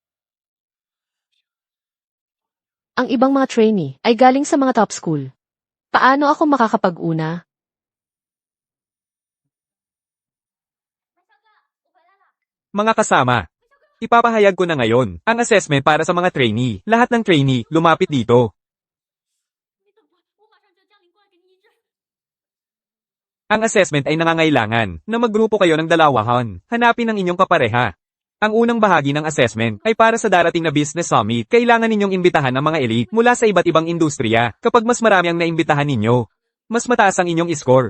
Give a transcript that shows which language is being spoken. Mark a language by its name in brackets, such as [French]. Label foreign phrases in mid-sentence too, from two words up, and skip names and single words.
[Filipino] Ang ibang mga trainee ay galing sa mga top school. Paano ako makakapag-una? Mga kasama, ipapahayag ko na ngayon ang assessment para sa mga trainee. Lahat ng trainee, lumapit dito. [Chinese] 你等我，我马上就将领过来给你医治。 [Filipino] Ang assessment ay nangangailangan na maggrupo kayo ng dalawahan. Hanapin ang inyong kapareha. Ang unang bahagi ng assessment ay para sa darating na [English] business summit. [Filipino] Kailangan ninyong imbitahan ang mga elite mula sa iba't ibang industriya. Kapag mas marami ang naimbitahan ninyo, mas mataas ang inyong score.